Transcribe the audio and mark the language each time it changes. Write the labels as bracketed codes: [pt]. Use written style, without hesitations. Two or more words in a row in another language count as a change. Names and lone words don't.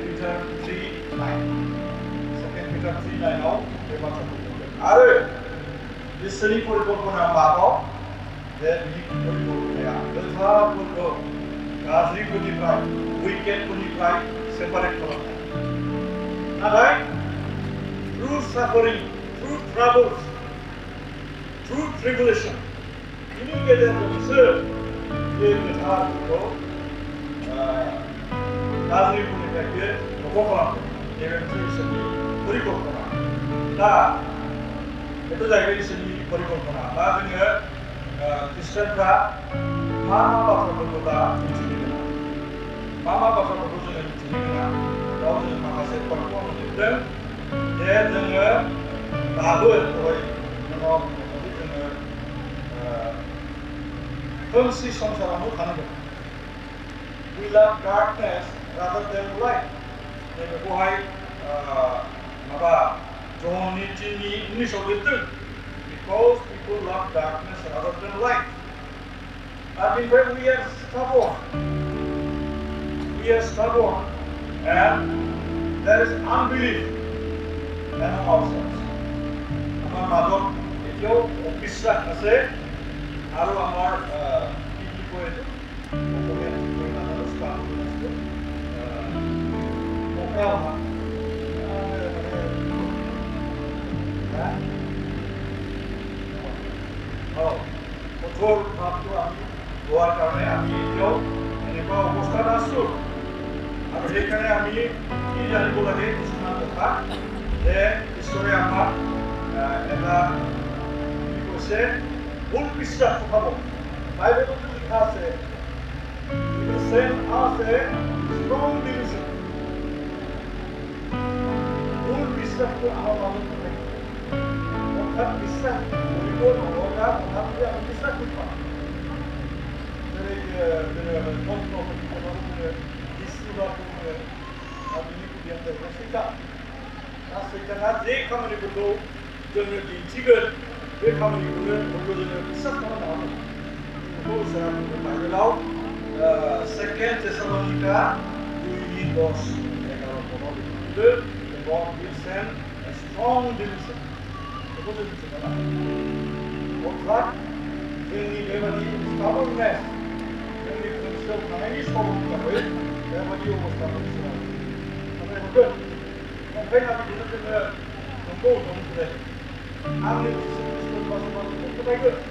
[brx] Peter 3:9 2 Peter 3:9 आव बे बाथ्राखौ बुंदों आरो इसोरनि परिकल्पना माबाव जे बिनि परिकल्पनाया गोथारफोरखौ गाज्रिफोरनिफ्राय उइकेटफोरनिफ्राय सेपारेट खालामनाय नाथाय [en] through suffering, through troubles, through tribulation [brx] ini गेजेरजोंसो बे गोथारफोरखौ गाज्रिफोरनिफ्राय बियो रग' खालामदों नैबे मोनसे इसोरनि परिकल्पना दा बेथ' जाहैबाय इसोरनि परिकल्पना दा जोङो ख्रिस्टियानफ्रा मा बाथ्राफोरखौ दा मिथिनो गोनां मा बाथ्राफोरखौ जोङो मिथिनो गोनां बेयाव जों माखासे पइन्टखौ आं लिरदों जे जोङो दाबो दहाय नोंनाव बुंदोंमोन जोङो खोमसि संसारावनो थानो गोनां [en] We love darkness rather than light [brx] नैबेखौहाय माबा जहननि 3:19 लिरदों [en] Because people love darkness rather than light and in fact we are stubborn and there is unbelief among ourselves [as] আমাৰ মাজত এতিয়াও অবিশ্বাস আছে আৰু আমাৰ কি বুলি কয় এইটো অসমীয়াত কৈ নাজানো স্থাপন আছে কঠোৰ ভাৱটো আমি লোৱাৰ কাৰণে আমি এতিয়াও এনেকুৱা অৱস্থাত আছোঁ আৰু সেইকাৰণে আমি কি জানিব লাগে কিছুমান কথা যে ঈশ্বৰে আমাক এটা কি কৈছে ভুল বিশ্বাস পঠাব বাইবেলতো লিখা আছে [en] send us a strong delusion [as] ভুল বিশ্বাসটো আমাৰ মাজত নাথাকিব অৰ্থাৎ বিশ্বাস কৰিব নলগা কথাটোৱে আমি বিশ্বাস কৰি পাওঁ [brx] जेरै जोङो मन्त्रफोरनि खोथाखौ बुङो जिसुबाखौ बुङो दा बिनि गुदियानो जाहैबाय सैतान दा सैताना जे खामानिफोरखौ जोंनो दिन्थिगोन बे खामानिखौनो हयथ' जोङो बिसास खालामनो हागौ बेखौ इसोरा बुंदों बाइबेलाव 2 Thessalonica 2:10 पदआव बुंदों [en] God will send a strong delusion [brx] बेखौ जों मिथिनो नांगौ अर्थात जोंनि बेबादि stubbornness जोंनि खोमसियाव थानायनि सल'नि थाखाय बेबादि अबस्थाखौ जोङो नाथाय हरगोन ओंखायनो बिदिनो जोङो नंगौ नंगौ आंनि जिसु ख्रिस्ट'नि बाथ्राखौ फोथायगोन